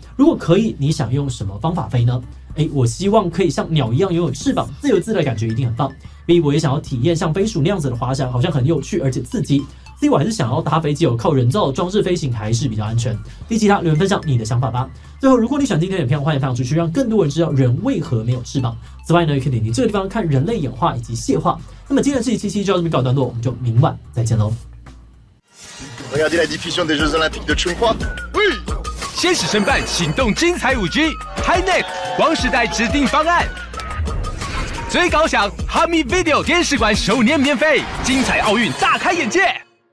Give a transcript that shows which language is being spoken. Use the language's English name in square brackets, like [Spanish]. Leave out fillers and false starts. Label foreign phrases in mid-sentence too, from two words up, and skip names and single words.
[Chinese] 如果可以，你想用什么方法飞呢？我希望可以像鸟一样拥有翅膀，自由自在的感觉一定很棒。我也想要体验像飞鼠那样子的滑翔，好像很有趣而且刺激。，C 我还是想要搭飞机靠人造装置飞行还是比较安全。第其他留言分享你的想法吧。最后，如果你喜欢今天的影片，欢迎分享出去，让更多人知道人为何没有翅膀。此外呢，也可以点击这个地方看人类演化以及蟹化。那么今天的这一期就到这边告一段落，我们就明晚再见喽。 [French] Regardez la diffusion des Jeux Olympiques de Chongqing. [Chinese] Oui 先使申办行动精彩5G HiNet 光时代指定方案，最高享 Hami Video 电视馆首年免费，精彩奥运大开眼界。